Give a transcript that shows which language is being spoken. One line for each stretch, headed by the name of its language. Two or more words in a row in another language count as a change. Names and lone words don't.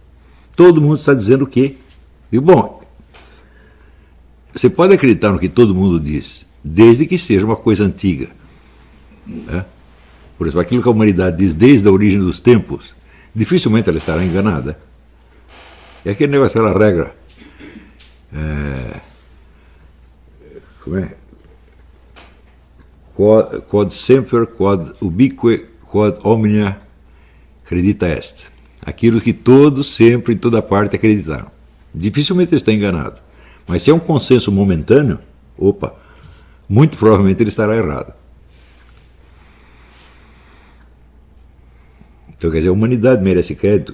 Portuguese: Todo mundo está dizendo que... E, bom, você pode acreditar no que todo mundo diz, desde que seja uma coisa antiga. Né? Por exemplo, aquilo que a humanidade diz desde a origem dos tempos, dificilmente ela estará enganada. É aquele negócio, aquela regra. Como é?
Latin: Quod semper, quod ubique, quod omnia credita est.
Portuguese: Aquilo que todos, sempre, em toda parte acreditaram. Dificilmente ele está enganado. Mas se é um consenso momentâneo, muito provavelmente ele estará errado. Então, quer dizer, a humanidade merece crédito?